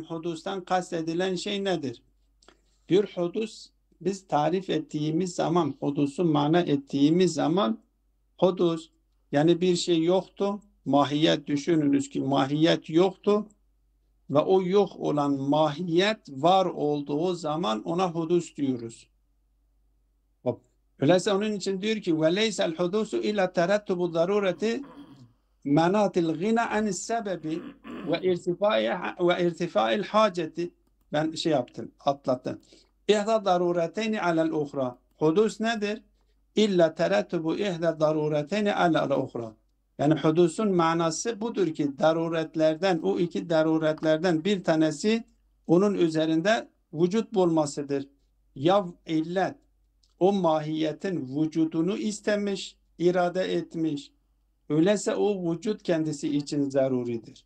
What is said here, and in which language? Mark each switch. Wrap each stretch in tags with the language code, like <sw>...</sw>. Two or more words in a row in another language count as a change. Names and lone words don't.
<tr>Hudustan kastedilen şey nedir? Bir hudus biz tarif ettiğimiz zaman, hudusu mana ettiğimiz zaman hudus yani bir şey yoktu. Mahiyet düşününüz ki mahiyet yoktu. Ve o yok olan mahiyet var olduğu zaman ona hudus diyoruz. Öyleyse onun için diyor ki</tr> <ar>وَلَيْسَ الْحُدُوسُ اِلَّا تَرَتُّبُ ضَرُورَةِ مَنَاتِ الْغِنَى عَنِ السَّبَبِ وَاِرْتِفَاءِ الْحَاجَةِ.</ar> <tr>Ben atlattım.</tr> <ar>اِحْدَى ضَرُورَتَيْنِ عَلَى الْاُخْرَى.</ar> <tr>Hudus nedir?</tr> <ar>اِلَّا تَرَتُّبُ اِحْدَى ضَرُورَتَيْنِ عَلَى الْاُخْرَى.</ar> <tr>Yani hudusun manası budur ki daruretlerden, o iki daruretlerden bir tanesi onun üzerinde vücut bulmasıdır. Ya illet o mahiyetin vücudunu istemiş, irade etmiş. Öyleyse o vücut kendisi için zaruridir.</tr>